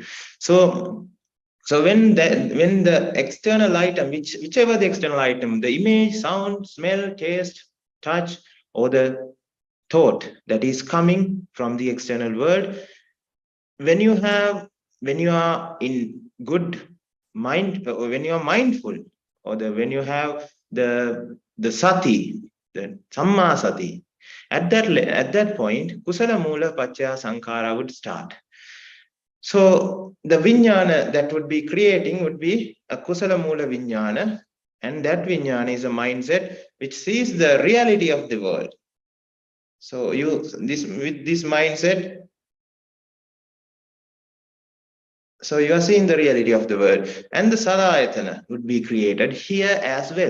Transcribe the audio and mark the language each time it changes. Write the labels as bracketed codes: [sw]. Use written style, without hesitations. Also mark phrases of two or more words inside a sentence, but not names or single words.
[en] So when the external item, whichever the external item, the image, sound, smell, taste, touch, or the thought that is coming from the external world, when you are in good mind, or when you are mindful, or when you have the sati, the [pi] samma sati, [en] at that point, [pi] kusala mula pacchaya sankhara [en] would start. So the vijnana that would be creating would be a [pi] kusala mula vijnana, [en] and that vijnana is a mindset which sees the reality of the world. So with this mindset, so you are seeing the reality of the world, and the salayatana would be created here as well.